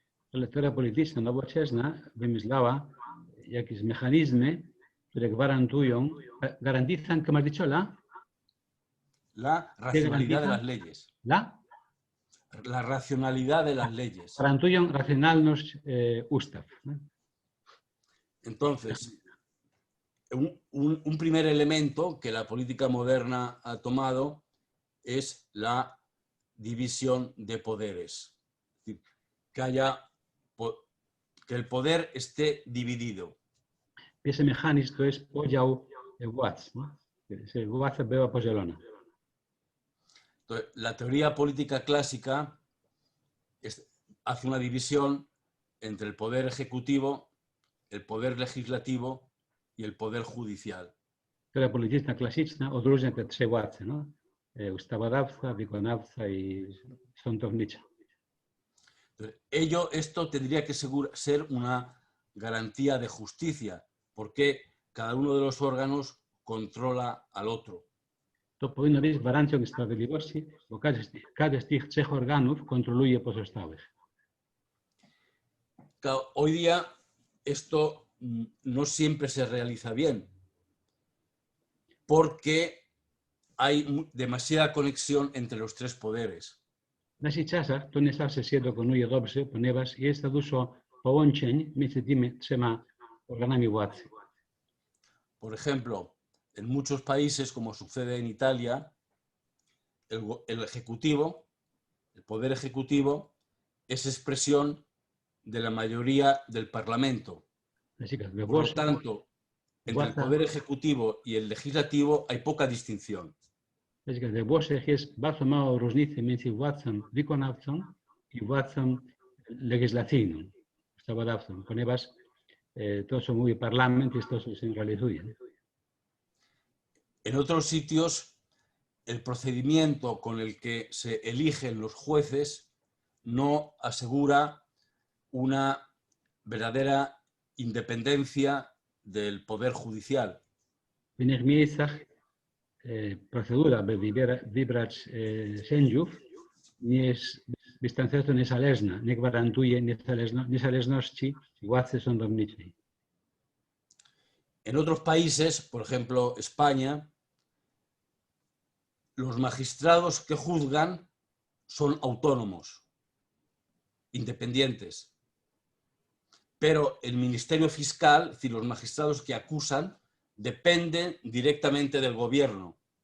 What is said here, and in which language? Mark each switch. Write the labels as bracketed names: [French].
[Polish] La teoria polityczna nowoczesna wymyślała jakieś mechanizmy, które gwarantują, [Spanish] garantizan, ¿cómo has dicho? La racionalidad de las leyes. La racionalidad de las leyes. [Polish] Gwarantują racjonalność ustaw. [Spanish] Entonces, un primer elemento que la política moderna ha tomado es la división de poderes. Es decir, que el poder esté dividido. [Polish] Ese mechanizm to jest podział władz. Władza była podzielona. [Spanish] La teoría política clásica hace una división entre el poder ejecutivo, el poder legislativo y el poder judicial. [Polish] Teoria polityczna klasyczna odróżnia te trzy władze, no? Ustawodawca, wykonawca i sądownicza. [Spanish] Esto tendría que ser una garantía de justicia, porque cada uno de los órganos controla al otro. [Polish] To powinno być gwarancją sprawiedliwości, bo każdy z tych trzech organów kontroluje pozostałych. [Spanish] Hoy día esto no siempre se realiza bien, porque hay demasiada conexión entre los tres poderes. [Polish] W naszych czasach to nie zawsze się dokonuje dobrze, ponieważ jest dużo połączeń między tymi trzema organami władzy. [Spanish] Por ejemplo, en muchos países, como sucede en Italia, el ejecutivo, el poder ejecutivo, es expresión de la mayoría del Parlamento. Por lo tanto, entre el poder ejecutivo y el legislativo hay poca distinción. [Polish] We Włoszech jest bardzo mało różnicy między władzą wykonawczą i władzą legislacyjną, ustawodawcą, ponieważ to, co mówi parlament, jest to, co się realizuje. [Spanish] En otros sitios, el procedimiento con el que se eligen los jueces no asegura una verdadera independencia del poder judicial. [Polish] W innych miejscach procedura, by wybrać sędziów, nie jest wystarczająco niezależna, nie gwarantuje niezależności władzy sądowniczej. [Spanish] En otros países, por ejemplo España, los magistrados que juzgan son autónomos, independientes. Pero el Ministerio Fiscal, es decir, los magistrados que acusan, dependen directamente del gobierno.